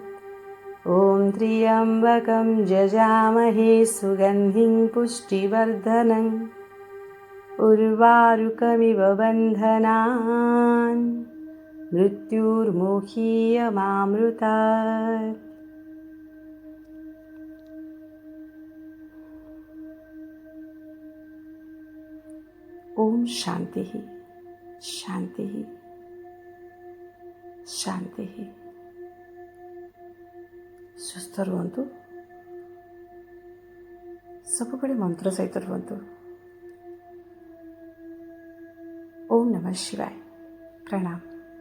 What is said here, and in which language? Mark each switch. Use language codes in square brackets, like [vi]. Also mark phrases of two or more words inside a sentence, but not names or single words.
[sa] ॐ त्र्यम्बकं जजामहे सुगन्धिं पुष्टिवर्धनम् उर्वारुकमिव बन्धनान् मृत्युर्मुखीयमामृतात्। ॐ शान्तिः शान्तिः शान्तिः। [or] ସୁସ୍ଥ ରୁହନ୍ତୁ, ସବୁବେଳେ ମନ୍ତ୍ର ସହିତ ରୁହନ୍ତୁ। [sa] ଓମ୍ ନମଃ ଶିବାୟ। [or] ପ୍ରଣାମ।